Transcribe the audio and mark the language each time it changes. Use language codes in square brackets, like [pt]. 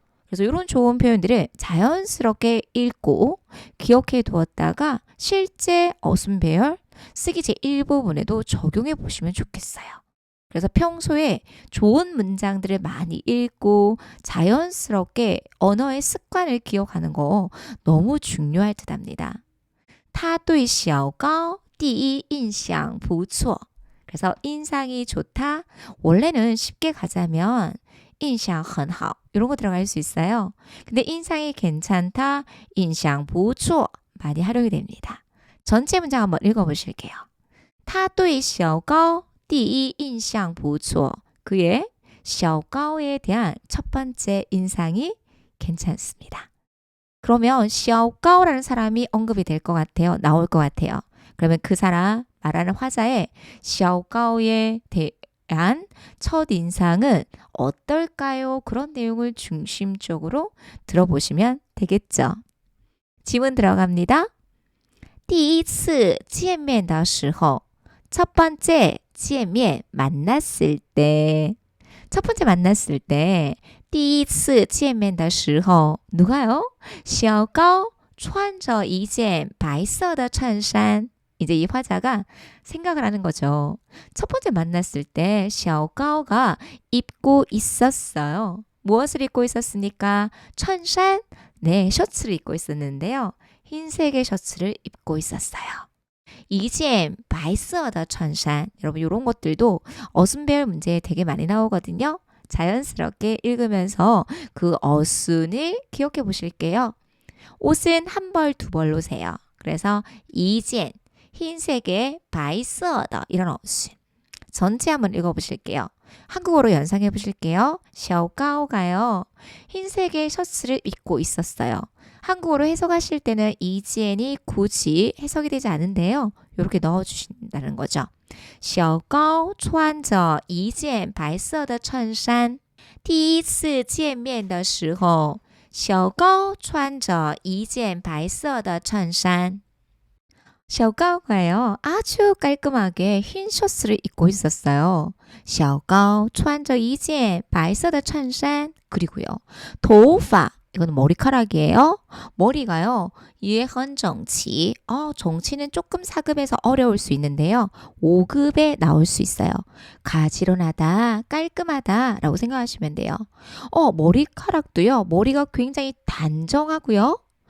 [ko] 그래서 이런 좋은 표현들을 자연스럽게 읽고 기억해 두었다가 실제 어순배열 쓰기 제1부분에도 적용해 보시면 좋겠어요. 그래서 평소에 좋은 문장들을 많이 읽고 자연스럽게 언어의 습관을 기억하는 거 너무 중요할 듯합니다. [zh] 他对小高第一印象不错. [ko] 그래서 인상이 좋다. 원래는 쉽게 가자면 [zh] 印象很好 [ko] 이런 거 들어갈 수 있어요. 근데 인상이 괜찮다, [zh] 印象不错 [ko] 많이 활용이 됩니다. 전체 문장 한번 읽어보실게요. [zh] 他对小高第一印象不错. [ko] 그의 小高에 대한 첫 번째 인상이 괜찮습니다. 그러면 小高라는 사람이 언급이 될 것 같아요. 나올 것 같아요. 그러면 그 사람 말하는 화자의 小高에 대한 첫인상은 어떨까요? 그런 내용을 중심적으로 들어보시면 되겠죠. 지문 들어갑니다. [zh] 第一次见面的时候, [ko] 첫 번째 见面 만났을 때. 첫 번째 만났을 때, [zh] 第一次见面的时候, [ko] 누가요? [zh] 小高穿着一件白色的衬衫. [ko] 이제 이 화자가 생각을 하는 거죠. 첫 번째 만났을 때 샤오가오가 입고 있었어요. 무엇을 입고 있었습니까? 천산? 네, 셔츠를 입고 있었는데요. 흰색의 셔츠를 입고 있었어요. [zh] 이젠 바이스어더 천산. [ko] 여러분 이런 것들도 어순배열 문제에 되게 많이 나오거든요. 자연스럽게 읽으면서 그 어순을 기억해 보실게요. 옷은 한 벌, 두 벌로 세요. 그래서 이젠 흰색의 바이스어더 이런 어순. 전체 한번 읽어보실게요. 한국어로 연상해 보실게요. 샤오가오가요. 흰색의 셔츠를 입고 있었어요. 한국어로 해석하실 때는 이지엔이 굳이 해석이 되지 않은데요. 이렇게 넣어주신다는 거죠. [zh] 小高穿着一件白色的衬衫。第一次见面的时候，小高穿着一件白色的衬衫。 [ko] 샤오가오가요. 아주 깔끔하게 흰 셔츠를 입고 있었어요. [zh] 小高穿着一件白色的衬衫. [ko] 그리고요. 头发 이거는 머리카락이에요. 머리가요. [zh] 也很整齐. [ko] 정치는 조금 4급에서 어려울 수 있는데요. 5급에 나올 수 있어요. 가지런하다, 깔끔하다 라고 생각하시면 돼요. 머리카락도요. 머리가 굉장히 단정하고요.